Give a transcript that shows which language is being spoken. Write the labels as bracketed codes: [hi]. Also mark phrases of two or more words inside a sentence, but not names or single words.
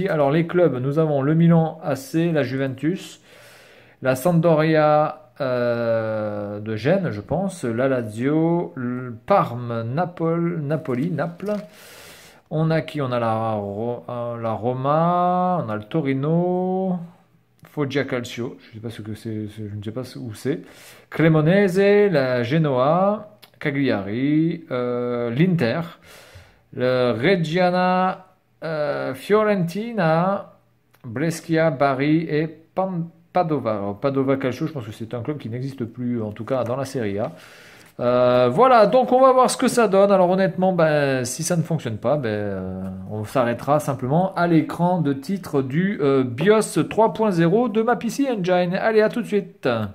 [fr] Alors les clubs, nous avons le Milan AC, la Juventus, la Sampdoria de Gênes je pense, la Lazio, le Parme, Naples. On a qui? On a la Roma, on a le Torino, Foggia Calcio, je ne sais pas ce que c'est, je ne sais pas où c'est, Cremonese, la Genoa, Cagliari, l'Inter, le Reggiana, Fiorentina, Brescia, Bari et Padova. Alors, Padova Calcio, je pense que c'est un club qui n'existe plus, en tout cas dans la Serie A. Voilà, donc on va voir ce que ça donne. Alors honnêtement, si ça ne fonctionne pas, on s'arrêtera simplement à l'écran de titre du BIOS 3.0 de ma PC Engine. Allez, à tout de suite.